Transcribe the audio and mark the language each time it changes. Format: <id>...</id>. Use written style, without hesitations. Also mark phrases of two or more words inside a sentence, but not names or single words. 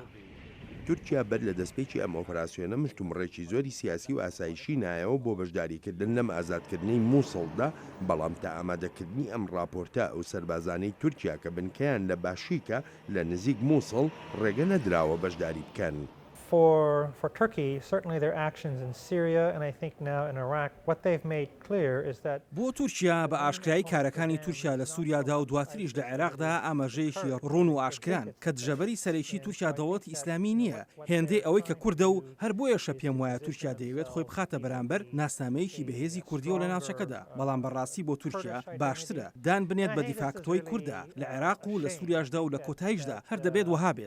<ckb>تورکیا بەر لە دەستپێکی ئەم ئۆپەراسیۆنە مشتومڕێکی زۆری سیاسی و ئاسایشی نایەوە بۆ بەشداریکردن لەم ئازادکردنی مووسڵدا، بەڵام تا ئامادەکردنی ئەم راپۆرتە ئەو سەربازانەی تورکیا کە بنکەیان لە باشیکە لە نزیک مووسڵ ڕێگە نەدراوە بەشداری بکەن.</ckb> <en>For Turkey, certainly their actions in Syria and I think now in Iraq, what they've made clear is that</en> <ckb>بۆ تورکیا بە ئاشکایی کارەکانی تورکیا لە سووریادا و دواتریش لە عێراقدا ئاماژەیەکی ڕوون و ئاشکران کە دژەبەری سەرەکی تورکیا دەوڵەتی ئیسلامی نییە، هێندەی ئەوەی کە کووردە و هەر بۆیەشە پێم وایە تورکیا دەیەوێت خۆی بخاتە بەرامبەر ناسنامەیەکی بەهێزی کوردیەوە لە ناوچەکەدا. بەڵام بەڕاستی بۆ تورکیا باشترە دان بنێت بە دیفاکتۆی کووردە لە عێراق و لە سووریاشدا و لە کۆتاییشدا هەر دەبێت وەها بێت.</ckb>